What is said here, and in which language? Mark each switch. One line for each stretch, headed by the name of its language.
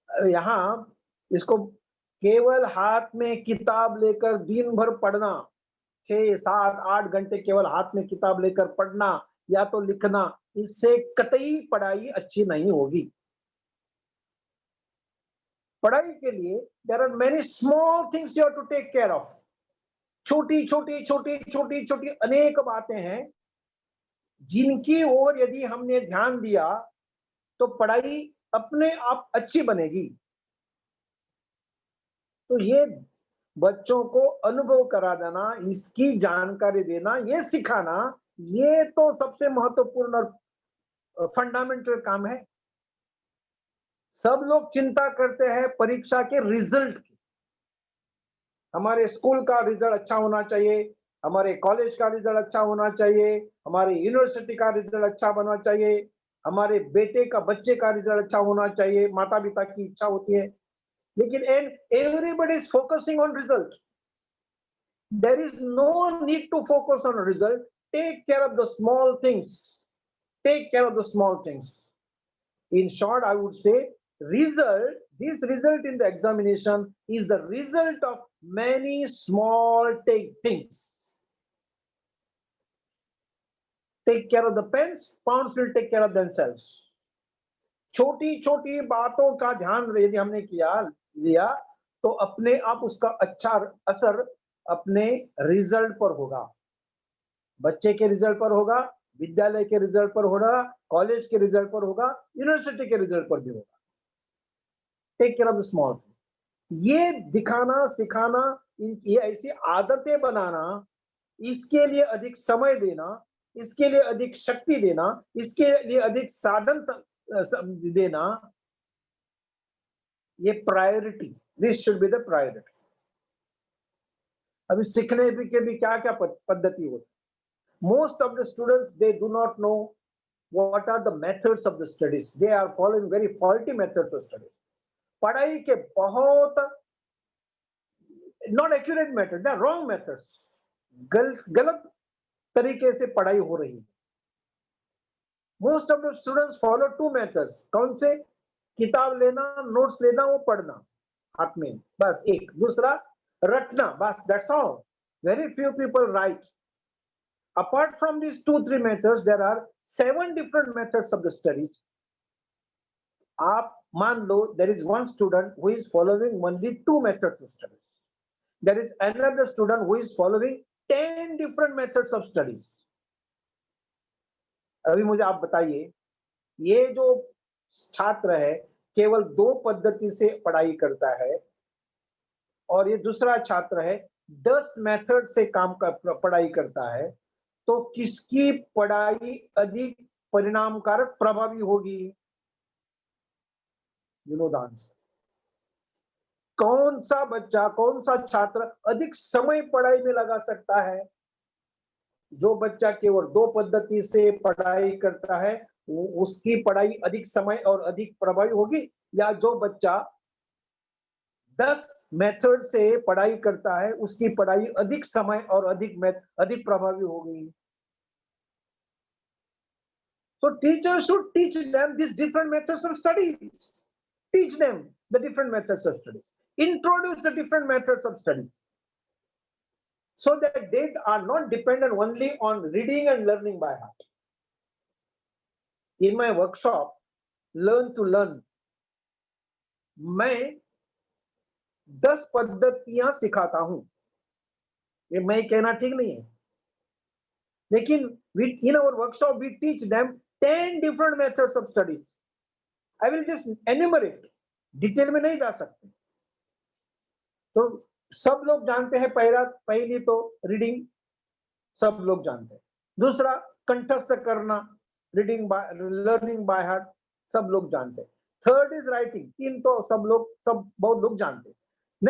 Hindi: यहाँ इसको केवल हाथ में किताब लेकर दिन भर पढ़ना, 6, 7, 8 घंटे केवल हाथ में किताब लेकर पढ़ना या तो लिखना, इससे कतई पढ़ाई अच्छी नहीं होगी। पढ़ाई के लिए
English: there are many small things you have to take care of.
Hindi: छोटी छोटी अनेक बातें हैं जिनकी ओर यदि हमने ध्यान दिया तो पढ़ाई अपने आप अच्छी बनेगी। तो ये बच्चों को अनुभव करा देना, इसकी जानकारी देना, ये सिखाना, ये तो सबसे महत्वपूर्ण और फंडामेंटल काम है। सब लोग चिंता करते हैं परीक्षा के रिजल्ट की। हमारे स्कूल का रिजल्ट अच्छा होना चाहिए, हमारे कॉलेज का रिजल्ट अच्छा होना चाहिए, हमारे यूनिवर्सिटी का रिजल्ट अच्छा बनना चाहिए, हमारे बेटे का, बच्चे का रिजल्ट अच्छा होना चाहिए, माता पिता की इच्छा होती है।
English: लेकिन everybody is focusing on result. There is no need to focus on result. Take care of the small things. Take care of the small things. In short, I would say this result in the examination is the result of many small things. Take care of the pens, pounds will take care of themselves.
Hindi: छोटी छोटी बातों का ध्यान यदि हमने लिया तो अपने आप उसका अच्छा असर अपने रिजल्ट पर होगा, बच्चे के रिजल्ट पर होगा, विद्यालय के रिजल्ट पर होगा, कॉलेज के रिजल्ट पर होगा, यूनिवर्सिटी के रिजल्ट पर भी होगा।
English: Take care of the small thing.
Hindi: ये दिखाना, सिखाना, ये ऐसी आदतें बनाना, इसके लिए अधिक समय देना, इसके लिए अधिक शक्ति देना, इसके लिए अधिक साधन देना, ये priority,
English: This should be the priority.
Hindi: अभी सीखने के भी क्या क्या पद्धति होती।
English: Most of the students they do not know what are the methods of the studies. They are following very faulty methods of studies.
Hindi: पढ़ाई के बहुत
English: not accurate methods, they are wrong methods.
Hindi: गलत तरीके से पढ़ाई हो रही है।
English: Most of the students follow two methods.
Hindi: कौन से? किताब लेना, नोट्स लेना, वो पढ़ना हाथ में, बस एक। दूसरा रटना, बस,
English: that's all. Very few people write. Apart from these 2-3 methods, there are 7 different methods of the studies.
Hindi: आप मान लो,
English: there is one student who is following only 2 methods of studies. There is another student who is following 10 different methods of studies.
Hindi: अभी मुझे आप बताइए, ये जो छात्र है केवल 2 पद्धति से पढ़ाई करता है और ये दूसरा छात्र है 10 मेथड से पढ़ाई करता है, तो किसकी पढ़ाई अधिक परिणामकारक, प्रभावी होगी?
English: You know the answer.
Hindi: कौन सा बच्चा, कौन सा छात्र अधिक समय पढ़ाई में लगा सकता है? जो बच्चा केवल 2 पद्धति से पढ़ाई करता है, उसकी पढ़ाई अधिक समय और अधिक प्रभावी होगी, या जो बच्चा 10 मेथड से पढ़ाई करता है, उसकी पढ़ाई अधिक समय और अधिक प्रभावी होगी?
English: So teachers should teach them these different methods of studies. Teach them the different methods of studies. Introduce the different methods of studies. So that they are not dependent only on reading and learning by heart. In my workshop,
Hindi: Learn to Learn, मैं 10 पद्धतियां सिखाता हूं। ये मैं कहना ठीक नहीं है, लेकिन
English: in our workshop we teach them 10 different methods of studies. I will just enumerate.
Hindi: Detail में नहीं जा सकते। तो सब लोग जानते हैं, पहली तो रीडिंग, सब लोग जानते हैं। दूसरा कंठस्थ करना,
English: reading by, learning by heart,
Hindi: सब लोग जानते हैं।
English: third is writing,
Hindi: 3 तो सब बहुत लोग जानते हैं।